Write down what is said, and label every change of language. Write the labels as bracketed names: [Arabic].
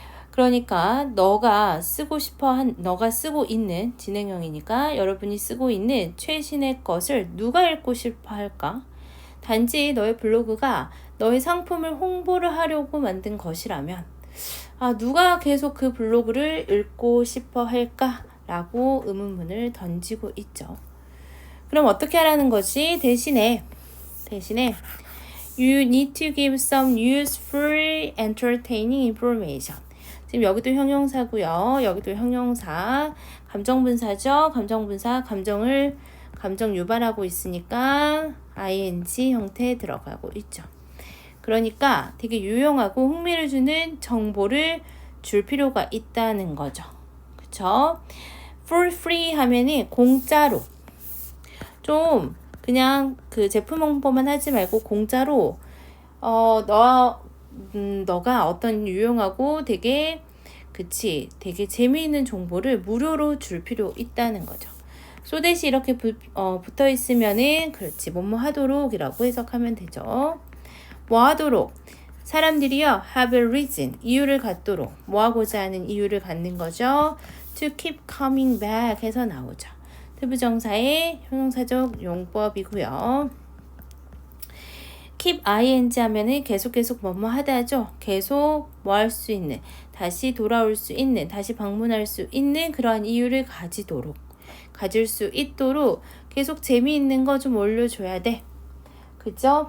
[Korean] 그러니까 너가 쓰고 있는 진행형이니까 여러분이 쓰고 있는 최신의 것을 누가 읽고 싶어 할까? 단지 너의 블로그가 너의 상품을 홍보를 하려고 만든 것이라면 누가 계속 그 블로그를 읽고 싶어 할까? 라고 의문문을 던지고 있죠. 그럼 어떻게 하라는 거지? 대신에 [English] You need to give some useful, entertaining information. [Korean] 지금 여기도 형용사고요. 여기도 형용사. 감정분사죠. 감정분사. 감정 유발하고 있으니까 ing 형태에 들어가고 있죠. 그러니까 되게 유용하고 흥미를 주는 정보를 줄 필요가 있다는 거죠. 그쵸? [English] For free [Korean] 하면은 공짜로. 좀 그냥 그 제품 홍보만 하지 말고 공짜로 너가 어떤 유용하고 되게 재미있는 정보를 무료로 줄 필요 있다는 거죠. 소댓이 이렇게 붙어 있으면은 그렇지 뭐뭐 하도록 이라고 해석하면 되죠. 뭐 하도록 사람들이요 [English] have a reason [Korean] 이유를 갖도록 뭐 하고자 하는 이유를 갖는 거죠. [English] to keep coming back [Korean] 해서 나오죠. 투부정사의 형용사적 용법이고요. keep ing 하면은 계속 뭐뭐 하다죠. 계속 뭐 할 수 있는, 다시 돌아올 수 있는, 다시 방문할 수 있는 그러한 이유를 가질 수 있도록 계속 재미있는 거 좀 올려줘야 돼. 그죠?